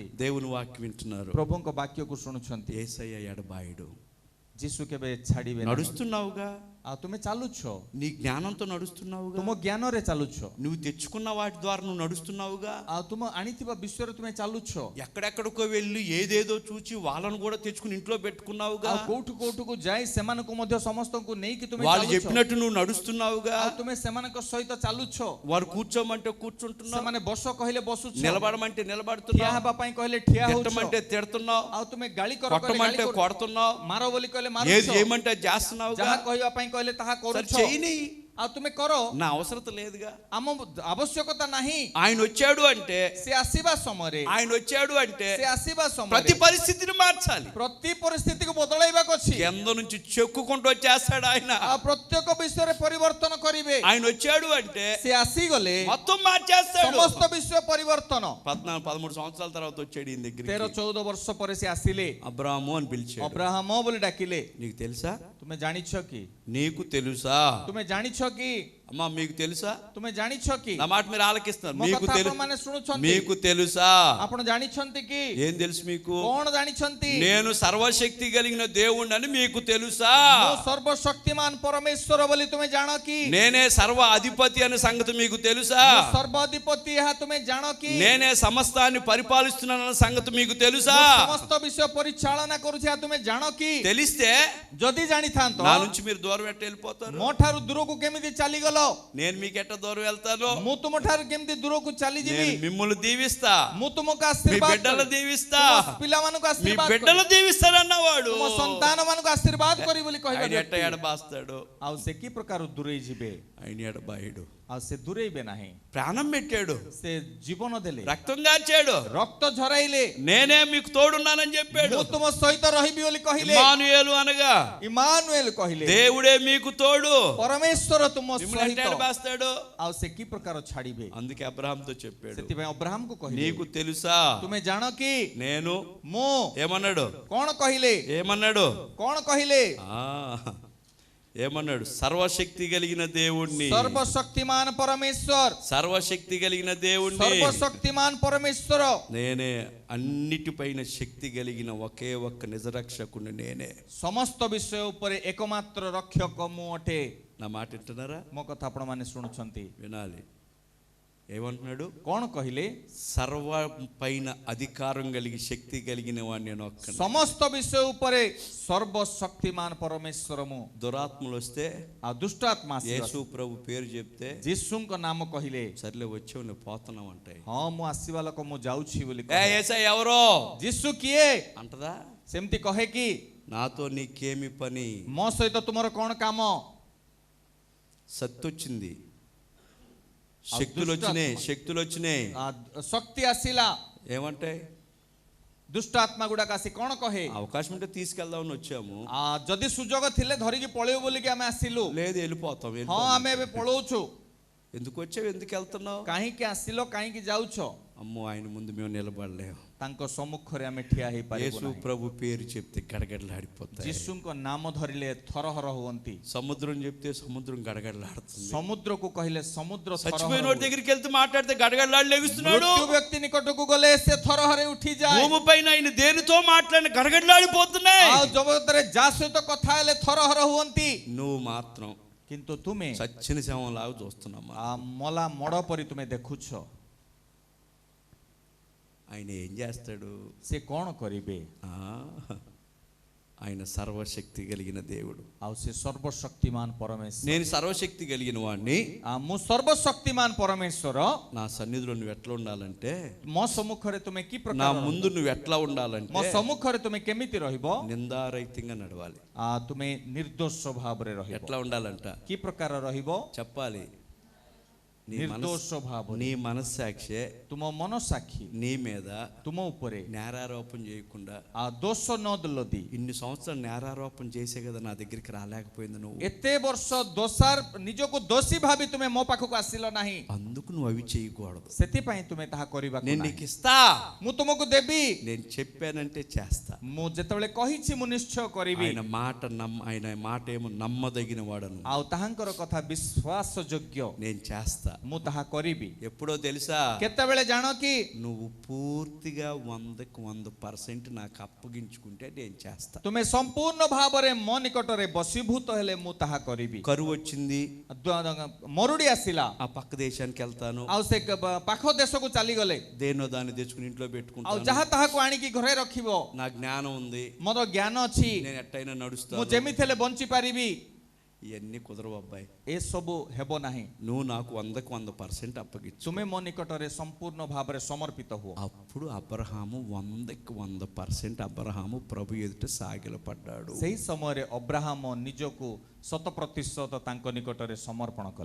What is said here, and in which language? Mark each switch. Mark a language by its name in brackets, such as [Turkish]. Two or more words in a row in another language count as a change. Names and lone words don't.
[Telugu] దేవుని వాక్యం వింటున్నారు. [Odia] ପ୍ରଭୁଙ୍କ ବାକ୍ୟକୁ ଶୁଣୁଛନ୍ତି। [Telugu] యేసయ్య ఎడబాయుడు. [Odia] ଯୀଶୁ କେବେ ଛାଡ଼ିବେ ନାହିଁ। [Telugu] నడుస్తున్నావుగా, [Odia] ଆଉ ତୁମେ ଚାଲୁଛ, [Telugu] నీ జ్ఞానంతో నడుస్తున్నావుగా, [Odia] ତୁମ ଜ୍ଞାନରେ ଚାଲୁଛ, [Telugu] నువ్వు తెచ్చుకున్న వాటి ద్వారా నువ్వు నడుస్తున్నావుగా. [Odia] ଆଉ ତୁମ ଆଣିଥିବା ବିଷୟରେ ତୁମେ ଚାଲୁଛ, [Telugu] ఎక్కడెక్కడికో వెళ్ళి ఏదేదో చూచి వాళ్ళను కూడా తెచ్చుకుని ఇంట్లో పెట్టుకున్నావుగా. [Odia] ଆଉ କୋଉଠୁ କୋଉଠୁକୁ ଯାଇ ସେମାନଙ୍କୁ ମଧ୍ୟ ସମସ୍ତଙ୍କୁ ନେଇକି ତୁମେ [Telugu] వాళ్ళు [Odia] ଚାଲୁଛ, [Telugu] చెప్పినట్టు నువ్వు నడుస్తున్నావుగా. [Odia] ଆଉ ତୁମେ ସେମାନଙ୍କ ସହିତ ଚାଲୁଛ, [Telugu] వారు కూర్చోమంటే కూర్చుంటున్నావు, [Odia] ସେମାନେ ବସ କହିଲେ ବସୁଛ, [Telugu] నిలబడమంటే [Odia] ଠିଆ [Telugu] నిలబడుతున్నావు, [Odia] ହେବା ପାଇଁ କହିଲେ ଠିଆ ହଉଛ, [Telugu] తిట్టమంటే తిడుతున్నావు, [Odia] ଆଉ ତୁମେ ଗାଳି କର କହିଲେ ଗାଳି [Telugu] కొట్టమంటే [Odia] କରୁଛ, [Telugu] కొడుతున్నావు, [Odia] ମାର ବୋଲି କହିଲେ [Telugu] ఏది [Odia] ମାରୁଛ, [Telugu] చేయమంటే అది చేస్తున్నావుగా. [Odia] ଯାହା କହିବା ପାଇଁ କହିଲେ ତାହା [Telugu] సరే [Odia] କରୁଛ, [Telugu] చేయని, [Odia] ଆଉ ତୁମେ କର, [Telugu] నా అవసరత లేదుగా. [Odia] ଆମ ଆବଶ୍ୟକତା ନାହିଁ। [Telugu] ఆయన వచ్చాడు అంటే, [Odia] ସେ ଆସିବା ସମୟରେ, [Telugu] ఆయన వచ్చాడు అంటే [Odia] ସେ ଆସିବା [Telugu] ప్రతి [Odia] ସମୟରେ [Telugu] పరిస్థితిని మార్చాలి. [Odia] ପ୍ରତି ପରିସ୍ଥିତିକୁ ବଦଳାଇବାକୁ ଅଛି। [Telugu] కింద నుంచి చెక్కుకుంటూ వచ్చేస్తాడు ఆయన. [Odia] ଆଉ ପ୍ରତ୍ୟେକ ବିଷୟରେ ପରିବର୍ତ୍ତନ କରିବେ। [Telugu] ఆయన వచ్చాడు అంటే [Odia] ସେ ଆସିଗଲେ [Telugu] మొత్తం మార్చేస్తాడు. [Odia] ସମସ୍ତ ବିଷୟ ପରିବର୍ତ୍ତନ। [Telugu] 14-13 సంవత్సరాల తర్వాత వచ్చాడు ఈయన దగ్గరికి. [Odia] 13-14 ବର୍ଷ ପରେ ସେ ଆସିଲେ, [Telugu] అబ్రాహాము అని పిలిచాడు. [Odia] ଅବ୍ରାହମ ବୋଲି ଡାକିଲେ। [Telugu] నీకు తెలుసా? [Odia] ତୁମେ ଜାଣିଛ କି? [Telugu] నీకు తెలుసా? [Odia] ତୁମେ ଜାଣିଛ କି? [Telugu] అమ్మా మీకు తెలుసా? [Odia] ତୁମେ ଜାଣିଛ କି? [Telugu] నా మాట మీరు ఆలకిస్తున్నారు. [Odia] ମୋ [Telugu] మీకు [Odia] କଥା [Telugu] తెలుసు, [Odia] ଆପଣମାନେ ଶୁଣୁଛନ୍ତି? [Telugu] మీకు తెలుసా? [Odia] ଆପଣ ଜାଣିଛନ୍ତି କି? [Telugu] ఏం తెలుసు మీకు? [Odia] କଣ ଜାଣିଛନ୍ତି? [Telugu] నేను సర్వశక్తి కలిగిన దేవుణ్ణి అని మీకు తెలుసా? [Odia] ମୁଁ ସର୍ବଶକ୍ତିମାନ ପରମେଶ୍ୱର ବୋଲି ତୁମେ ଜାଣ କି? [Telugu] నేనే సర్వ అధిపతి అనే సంగతి మీకు తెలుసా? [Odia] ମୁଁ ସର୍ବାଧିପତି ଏହା ତୁମେ ଜାଣ କି? [Telugu] నేనే సమస్తాన్ని పరిపాలిస్తున్నానన్న సంగతి మీకు తెలుసా? [Odia] ମୁଁ ସମସ୍ତ ବିଷୟ ପରିଚାଳନା କରୁଛି ଏହା ତୁମେ ଜାଣ କି? [Telugu] తెలిస్తే [Odia] ଯଦି ଜାଣିଥାନ୍ତ [Telugu] నా నుంచి మీరు దూరం ఎట్ట వెళ్ళిపోతారు? [Odia] ମୋ ଠାରୁ దూରକୁ କେମିତି ଚାଲିଗଲ? [Telugu] నేను మీకు ఎట్ట దూరం వెళ్తాను? [Odia] ମୁଁ ତୁମ ଠାରୁ କେମିତି ଦୂରକୁ ଚାଲିଯିବି? [Telugu] నేను మిమ్మల్ని దీవిస్తా, [Odia] ମୁଁ ତୁମକୁ [Telugu] మీ [Odia] ଆଶୀର୍ବାଦ [Telugu] బిడ్డలు [Odia] କରିବି। [Telugu] దీవిస్తా, [Odia] ତୁମ ପିଲାମାନଙ୍କୁ [Telugu] మీ [Odia] ଆଶୀର୍ବାଦ [Telugu] బిడ్డలు [Odia] କରିବି। [Telugu] దీవిస్తానన్నవాడు [Odia] ତୁମ ସନ୍ତାନମାନଙ୍କୁ ଆଶୀର୍ବାଦ କରିବି ବୋଲି କହିବା [Telugu] ఆయన ఎట్ట [Odia] ବ୍ୟକ୍ତି। [Telugu] ఎడబాస్తాడు? [Odia] ଆଉ ସେ କି ପ୍ରକାର ଦୂରେଇ ଯିବେ? [Telugu] ఆయన ఎడబాయుడు. [Odia] ଆଉ ସେ ଦୂରେଇବେ ନାହିଁ। [Telugu] ప్రాణం పెట్టాడు, [Odia] ସେ ଜୀବନ ଦେଲେ, [Telugu] రక్తం కాచాడు, [Odia] ରକ୍ତ ଝରାଇଲେ, [Telugu] నేనే మీకు తోడున్నానని చెప్పాడు. [Odia] ମୁଁ ତୁମ ସହିତ ରହିବି ବୋଲି କହିଲେ। [Telugu] ఇమ్మానుయేలు అనగా [Odia] ଇମାନୁଏଲ କହିଲେ, [Telugu] దేవుడే మీకు తోడు. [Odia] ପରମେଶ୍ୱର ତୁମ [Telugu] మిమ్మల్ని ఎట్ట [Odia] ସହିତ। [Telugu] ఎడబాస్తాడు? [Odia] ଆଉ ସେ କି ପ୍ରକାର ଛାଡ଼ିବେ? [Telugu] అందుకే అబ్రహాంతో చెప్పాడు, [Odia] ସେଥିପାଇଁ ଅବ୍ରାହମକୁ କହିଲେ, [Telugu] నీకు తెలుసా? [Odia] ତୁମେ ଜାଣ କି? [Telugu] నేను [Odia] ମୁଁ [Telugu] ఏమన్నాడు? [Odia] କଣ କହିଲେ? [Telugu] ఏమన్నాడు? [Odia] କଣ କହିଲେ? [Telugu] ఏమన్నాడు? సర్వశక్తి కలిగిన దేవుణ్ణి, [Odia] ସର୍ବଶକ୍ତିମାନ ପରମେଶ୍ୱର, [Telugu] సర్వశక్తి కలిగిన దేవుణ్ణి, [Odia] ସର୍ବଶକ୍ତିମାନ ପରମେଶ୍ୱର, [Telugu] నేనే అన్నిటిపైన శక్తి కలిగిన ఒకే ఒక్క నిజరక్షకుని నేనే. [Odia] ସମସ୍ତ ବିଷୟ ଉପରେ ଏକମାତ୍ର ରକ୍ଷକ ମୁଁ ଅଟେ। [Telugu] నా మాట వింటున్నారా? [Odia] ମୋ କଥା ଆପଣ ମାନେ ଶୁଣୁଛନ୍ତି? [Telugu] వినాలి. ఏమంటున్నాడు? [Odia] କଣ କହିଲେ? [Telugu] సర్వ పైన అధికారం కలిగి శక్తి కలిగిన వాడిని నేను ఒక్కనే. [Odia] ସମସ୍ତ ବିଷୟ ଉପରେ ସର୍ବଶକ୍ତିମାନ ପରମେଶ୍ୱର ମୁଁ। [Telugu] దురాత్మలు వస్తే, [Odia] ଆଉ ଦୁଷ୍ଟାତ୍ମା [Telugu] యేసు ప్రభు పేరు చెప్తే, [Odia] ଯୀଶୁଙ୍କ ନାମ କହିଲେ, [Telugu] సర్లే వచ్చావు నువ్వు పోతున్నావు అంటాయి. [Odia] ହଁ ମୁଁ ଆସିବା ଲୋକ ମୁଁ ଯାଉଛି ବୋଲି [Telugu] ఏ [Odia] କହେ। [Telugu] యేసయ్య ఎవరో [Odia] ଯୀଶୁ କିଏ [Telugu] అంటదా? [Odia] ସେମିତି କହେ କି? [Telugu] నాతో నీకేమి పని? [Odia] ମୋ ସହିତ ତୁମର କଣ କାମ? [Telugu] శక్తి వచ్చింది, శక్తులు వచ్చినాయి, శక్తులు వచ్చినాయి. [Odia] ଶକ୍ତି ଆସିଲା, [Telugu] ఏమంటాయి? [Odia] ଦୁଷ୍ଟାତ୍ମା ଗୁଡାକ ଆସି କଣ କହେ? [Telugu] అవకాశం ఉంటే తీసుకెళ్దామని వచ్చాము, [Odia] ଯଦି ସୁଯୋଗ ଥିଲେ ଧରିକି ପଳେଇବୁ ବୋଲିକି ଆମେ ଆସିଲୁ। [Telugu] లేదు వెళ్ళిపోతాం. [Odia] ହଁ ଆମେ ଏବେ ପଳଉଛୁ। [Telugu] ఎందుకు వచ్చావు, ఎందుకు వెళ్తున్నావు? [Odia] କାହିଁକି ଆସିଲ, କାହିଁକି ଯାଉଛ? [Telugu] అమ్మో ఆయన ముందు మేము నిలబడలేము. [Odia] ତାଙ୍କ ସମ୍ମୁଖରେ ଆମେ ଠିଆ ହେଇପାରିବୁ [Telugu] యేసు [Odia] ନାହିଁ। [Telugu] ప్రభు పేరు చెప్తే గడగడలాడిపోతాయి. [Odia] ଯୀଶୁଙ୍କ ନାମ ଧରିଲେ ଥରହର ହୁଅନ୍ତି। [Telugu] సముద్రం చెప్తే సముద్రం గడగడలాడుతుంది. [Odia] ସମୁଦ୍ରକୁ କହିଲେ ସମୁଦ୍ର [Telugu] చచ్చిపోయిన వాడి దగ్గరికి వెళ్తే మాట్లాడితే గడగడలాడి లెగుస్తున్నాడు. [Odia] ମୃତ୍ୟୁ ବ୍ୟକ୍ତି ନିକଟକୁ ଗଲେ ସେ ଥରହରେ ଉଠିଯାଏ। [Telugu] భూమి పైన ఆయన దేనితో మాట్లాడిన గడగడలాడిపోతున్నాయి. [Odia] ଆଉ ଜଗତରେ ଯାହା ସହିତ କଥା ହେଲେ ଥରହର ହୁଅନ୍ତି। [Telugu] నువ్వు మాత్రం [Odia] କିନ୍ତୁ ତୁମେ [Telugu] చచ్చిన శవంలాగా చూస్తున్నామా? [Odia] ମଲା ମଡ଼ ପରି ତୁମେ ଦେଖୁଛ। [Telugu] ఆయన ఏం చేస్తాడు? [Odia] ସେ କଣ କରିବେ? [Telugu] ఆయన సర్వశక్తి కలిగిన దేవుడు. [Odia] ଆଉ ସେ ସର୍ବଶକ୍ତିମାନ ପରମେଶ୍ୱର। [Telugu] నేను సర్వశక్తి కలిగిన వాడిని, [Odia] ମୁଁ ସର୍ବଶକ୍ତିମାନ ପରମେଶ୍ୱର। [Telugu] నా సన్నిధిలో నువ్వు ఎట్లా ఉండాలంటే, [Odia] ମୋ ସମ୍ମୁଖରେ ତୁମେ କି [Telugu] నా [Odia] ପ୍ରକାର, [Telugu] ముందు నువ్వు ఎట్లా ఉండాలంటే [Odia] ମୋ ସମ୍ମୁଖରେ ତୁମେ କେମିତି ରହିବ? [Telugu] నిందారహితంగా నడవాలి. [Odia] ତୁମେ ନିର୍ଦୋଷ ଭାବରେ ରହିବ। [Telugu] ఎట్లా ఉండాలంట [Odia] କି ପ୍ରକାର ରହିବ? [Telugu] చెప్పాలి. [Odia] ନିର୍ଦୋଷ ଭାବରେ। [Telugu] నీ మనస్సాక్షి [Odia] ତୁମ ମନ ସାକ୍ଷୀ [Telugu] నీ మీద [Odia] ତୁମ ଉପରେ [Telugu] నేరారోపణ చేయకుండా, [Odia] ଦୋଷ ନ ଲଦି। [Telugu] ఇన్ని సంవత్సరాలు నేరారోపణ చేసే కదా నా దగ్గరికి రాలేకపోయింది నువ్వు, [Odia] ଏତେ ବର୍ଷ ଦୋଷାର ନିଜକୁ ଦୋଷୀ ଭାବି ତୁମେ ମୋ ପାଖକୁ ଆସିଲ ନାହିଁ, [Telugu] అందుకు నువ్వు అవి చేయకూడదు. [Odia] ସେଥିପାଇଁ ତୁମେ ତାହା କରିବାକୁ [Telugu] నేను [Odia] ନାହିଁ। [Telugu] నీకు ఇస్తా, [Odia] ମୁଁ ତୁମକୁ ଦେବି। [Telugu] నేను చెప్పానంటే చేస్తా. [Odia] ମୁଁ ଯେତେବେଳେ କହିଛି ମୁଁ ନିଶ୍ଚୟ କରିବି। [Telugu] ఆయన మాట ఏమో నమ్మదగిన వాడను, [Odia] ଆଉ ତାହାଙ୍କର କଥା ବିଶ୍ୱାସ ଯୋଗ୍ୟ, [Telugu] నేను చేస్తా. [Odia] ମୁଁ ତାହା କରିବି। [Telugu] ఎప్పుడో తెలుసా, [Odia] କେତେବେଳେ ଜାଣ କି? [Telugu] నువ్వు పూర్తిగా 100% నాకు అప్పగించుకుంటే నేను చేస్తా. [Odia] ତୁମେ ସମ୍ପୂର୍ଣ୍ଣ ଭାବରେ ମୋ ନିକଟରେ ବଶୀଭୂତ ହେଲେ ମୁଁ ତାହା କରିବି। [Telugu] కరువు వచ్చింది, [Odia] ମରୁଡ଼ି ଆସିଲା, [Telugu] ఆ పక్క దేశానికి వెళ్తాను, [Odia] ଆଉ ସେ ପାଖ ଦେଶକୁ ଚାଲିଗଲେ, [Telugu] దేనో దాన్ని తెచ్చుకుని ఇంట్లో [Odia] ଆଉ [Telugu] పెట్టుకుంటాను, [Odia] ଯାହା ତାହାକୁ ଆଣିକି ଘରେ ରଖିବ। [Telugu] నా జ్ఞానం ఉంది, [Odia] ମୋର ଜ୍ଞାନ ଅଛି, [Telugu] నేను ఎట్టయినా [Odia] ମୁଁ [Telugu] నడుస్తాను. [Odia] ଯେମିତି ହେଲେ ବଞ୍ଚି ପାରିବି। [Telugu] ఇవన్నీ కుదరవు అబ్బాయి. [Odia] ଏସବୁ ହେବ ନାହିଁ। [Telugu] నువ్వు నాకు 100% అప్పగించు. [Odia] ତୁମେ ମୋ ନିକଟରେ ସମ୍ପୂର୍ଣ୍ଣ ଭାବରେ ସମର୍ପିତ ହୁଅ। [Telugu] అప్పుడు అబ్రహాము 100% అబ్రహాము ప్రభు ఎదుట సాగిలపడ్డాడు. [Odia] ସେହି ସମୟରେ ଅବ୍ରାହମ ନିଜକୁ 100% ତାଙ୍କ ନିକଟରେ ସମର୍ପଣ କଲେ।